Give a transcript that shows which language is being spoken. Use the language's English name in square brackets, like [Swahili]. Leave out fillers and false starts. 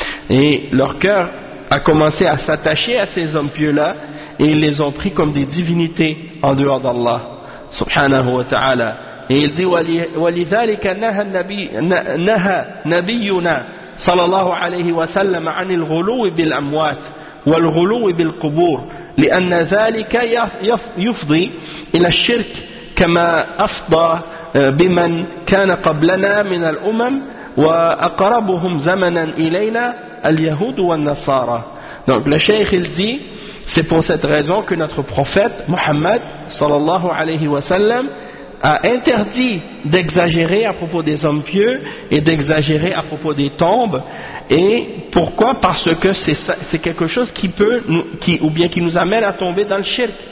[French] Et leur cœur a commencé à s'attacher à ces hommes pieux-là et ils les ont pris comme des divinités en dehors d'Allah. [Arabic] سبحانه وتعالى. يقول ولذلك نهى نبينا صلى الله عليه وسلم عن الغلو بالأموات والغلو بالقبور لأن ذلك يفضي إلى الشرك كما أفضى بمن كان قبلنا من الأمم وأقربهم زمنا إلينا اليهود والنصارى. [French] Donc le cheikh il dit, c'est pour cette raison que notre prophète Mohammed sallallahu alayhi wa sallam a interdit d'exagérer à propos des hommes pieux et d'exagérer à propos des tombes. Et pourquoi? Parce que c'est quelque chose qui nous amène à tomber dans le shirk.